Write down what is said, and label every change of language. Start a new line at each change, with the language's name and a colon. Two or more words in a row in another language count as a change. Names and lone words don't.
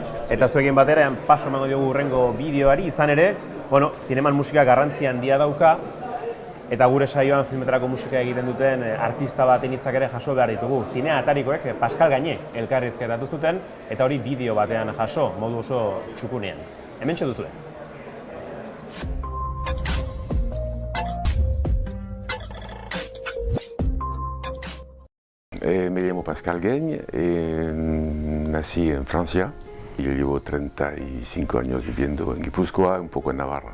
Basque: Eta zuekin batera, paso emango diogu hurrengo bideoari, izan ere, zineman musika garrantzi handia dauka, eta gure saioan filmetarako musika egiten duten artista baten hitzak ere jaso behar ditugu. Zinea atarikoek Pascal Gagne elkarrizketatu zuten, eta hori bideo batean jaso, modu oso txukunean. Hementxe duzue.
Spanish: Me llamo Pascal Gagne, nací en Francia y llevo 35 años viviendo en Guipúzcoa, un poco en Navarra.